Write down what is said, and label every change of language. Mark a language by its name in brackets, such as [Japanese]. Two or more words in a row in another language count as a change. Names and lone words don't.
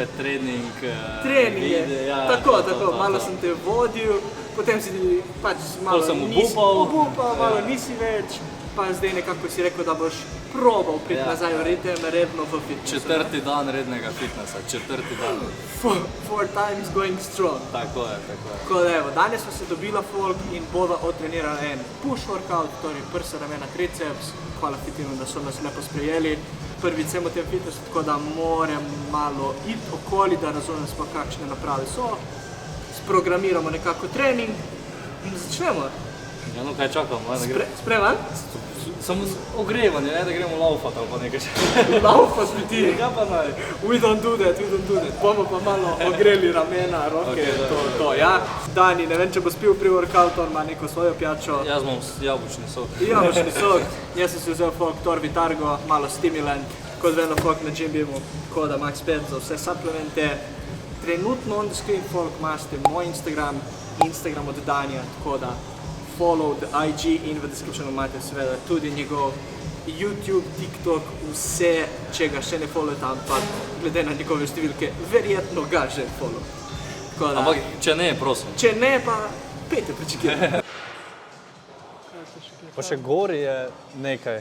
[Slovenian] treninge. Tako, malo sem te vodil, potem si pač malo obupal, malo nisi več, pa zdaj nekako si rekel, da boš probal priti nazaj v ritem, redno v fitnessu. Četrti dan rednega fitnessa, četrti dan. [English] 4 times going strong. [Slovenian] Tako je. Tako da evo, danes smo se dobila folk in bova odtrenirala en [English] push workout, [Slovenian] torej prsa, ramena, triceps. Hvala Fitinu, da so nas lepo sprejeli. Prvič sem v tem fitnessu, tako da moram malo iti okoli, da razumem sploh kakšne naprave so. Sprogramiramo nekako trening in začnemo. Ja, no kaj čakamo, ne gre. Spreman? Samo ogrevanje, ne da gremo laufat ali pa nekaj. Laufat bi ti? Ja pa naj. [English] We don't do that. [Slovenian] Bomo pa malo ogreli ramena, roke, to, ja. Dani, ne vem, če bo spil pri workoutu, on ima neko svojo pijačo. Jaz imam jabolčni sok. Jabolčni sok. Jaz sem si vzel folk Torvi Targo, malo stimulant, kot vedno folk na Gymbimu, Koda Max 5 za vse supplemente. Trenutno [English] on the screen [Slovenian] folk imate moj Instagram od Danija, tako da [English] follow the IG [Slovenian] in v descriptionu imate seveda tudi njegov YouTube, TikTok, vse, če ga še ne followete, ampak glede na njegove številke, verjetno ga že follow. Ampak če ne, prosim. Če ne, pa pejte pričekaj. Pa še gor je nekaj.